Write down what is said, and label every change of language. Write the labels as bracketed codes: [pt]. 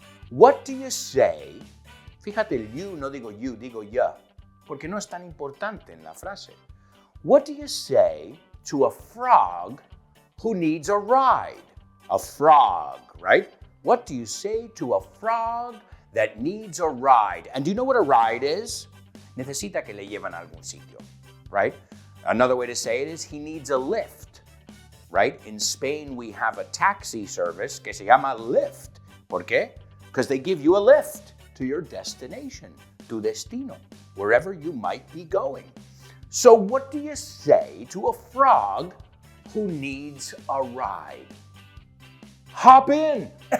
[en] What do you say? [es] Fíjate, el you no digo you, digo ya, porque no es tan importante en la frase. [en] What do you say to a frog who needs a ride? A frog, right? What do you say to a frog that needs a ride? And do you know what a ride is? [es] Necesita que le lleven a algún sitio, right? [en] Another way to say it is he needs a lift, right? In Spain, we have a taxi service [es] que se llama Lyft. ¿Por qué? [en] Because they give you a lift to your destination, [es] tu destino, [en] wherever you might be going. So what do you say to a frog who needs a ride? Hop in.